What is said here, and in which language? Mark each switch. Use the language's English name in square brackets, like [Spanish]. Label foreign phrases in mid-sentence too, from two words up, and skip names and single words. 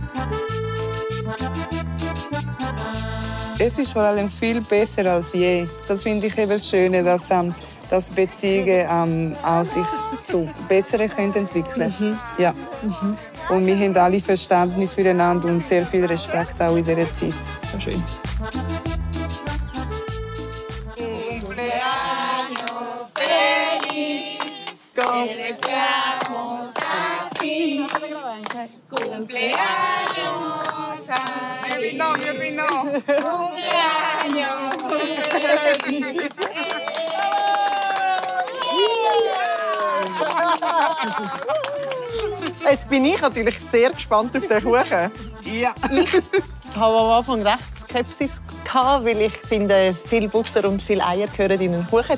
[German] Es ist vor allem viel besser als je. Das finde ich eben das Schöne, dass Beziehungen auch sich zu Besseren entwickeln können. Ja. Und wir haben alle Verständnis füreinander und sehr viel Respekt auch in dieser Zeit. So schön. [Spanish] Deseamos a ti, cumpleaños a ti, cumpleaños. [German] Jetzt bin ich natürlich sehr gespannt auf den Kuchen. Ja. Ich habe am Anfang recht Skepsis gehabt, weil ich finde, viel Butter und viel Eier gehören in einen Kuchen.